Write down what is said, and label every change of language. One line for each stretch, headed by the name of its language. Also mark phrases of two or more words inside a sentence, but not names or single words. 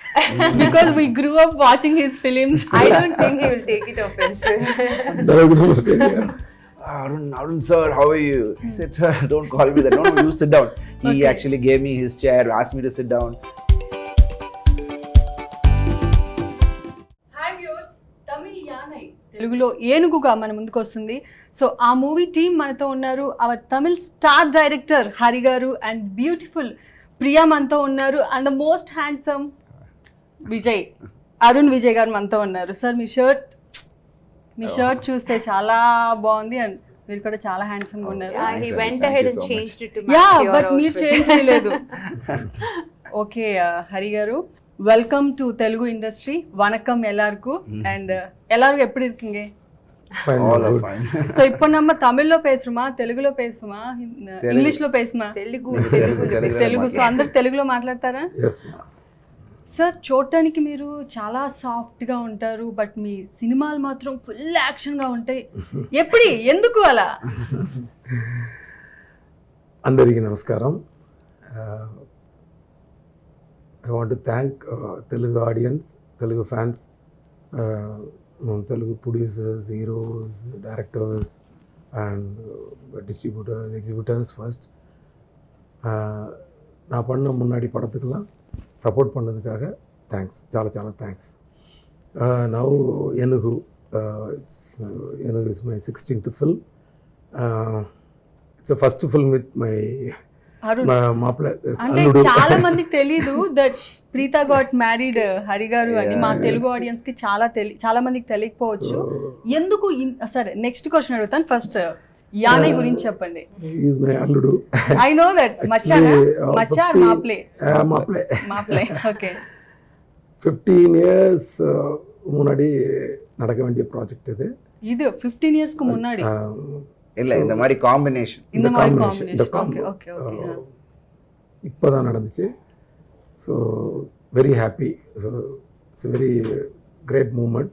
English: because we grew up watching his films. I don't think he will take it offensive. Arun sir, how are you? I said, sir, don't call me that. No, you sit down. He actually gave me his chair, asked me to sit down.
Telugu: హాయ్ వ్యూవర్స్, తమిళ్ యానై తెలుగులో ఏనుగుగా మన ముందుకు వస్తుంది. సో ఆ మూవీ టీం మనతో ఉన్నారు.
English: our Tamil star director
Telugu: హరి గారు
English: and beautiful
Telugu: ప్రియా మనతో ఉన్నారు.
English: and the most handsome
Telugu: విజయ్, అరుణ్ విజయ్ గారు మనతో ఉన్నారు. సార్ మీ షర్ట్ చూస్తే చాలా బాగుంది అండ్ మీరు కూడా చాలా హ్యాండ్సమ్ గా ఉన్నారు.
English: He went ahead and changed it to match యా your
Telugu: బట్ మీరు
English: outfit.
Telugu: చేంజ్ చేయలేదు. ఓకే హరి గారు,
English: welcome to Telugu industry.
Tamil: వనకం எல்லாருக்கும். అండ్ எல்லாரும் எப்படி இருக்கீங்க?
English: All are fine.
Tamil: సో இப்போ நம்ம தமிழ்లో பேசுறோமா, தெலுங்குல பேசுமா, இங்கிலீஷ்ல பேசுமா?
Telugu: తెలుగు. సో అందరు తెలుగులో మాట్లాడతారా? సార్, చూడటానికి మీరు చాలా సాఫ్ట్గా ఉంటారు, బట్ మీ సినిమాలు మాత్రం
English: full action
Telugu: ఉంటాయి. ఎందుకు అలా? అందరికీ నమస్కారం.
English: I want to thank Telugu audience, Telugu fans, Telugu producers, heroes, directors and distributors, exhibitors first.
Tamil: நான் பண்ண முன்னாடி படத்துக்கெல்லாம் சப்போர்ட் பண்ணதுக்காக தேங்க்ஸ்,
Telugu: చాలా தேங்க்ஸ்.
English: நவ் Enugu, Enugu is my 16th film. It's the first film with my మాప్లే
Telugu: అంటే చాలా మందికి తెలీదు దట్ ప్రీతా
English: got married
Telugu: హరి గారు అని. మా తెలుగు ఆడియన్స్ కి చాలా మందికి తెలియకపోవచ్చు. ఎందుకు? సరే,
English: next question
Telugu: అడుగుతాను. ఫస్ట్ యానై గురించి చెప్పండి.
English: is my అల్లుడు. I know that.
Tamil: மச்சா மாப்ளே.
English: ఓకే.
Tamil: 15 years முன்னாடி நடக்க வேண்டிய ப்ராஜெக்ட் இது 15 இயர்ஸ்க்கு முன்னாடி. இல்ல, இந்த மாதிரி காம்பினேஷன் இப்போதான் நடந்துச்சு.
English: so very happy. So it's very great moment.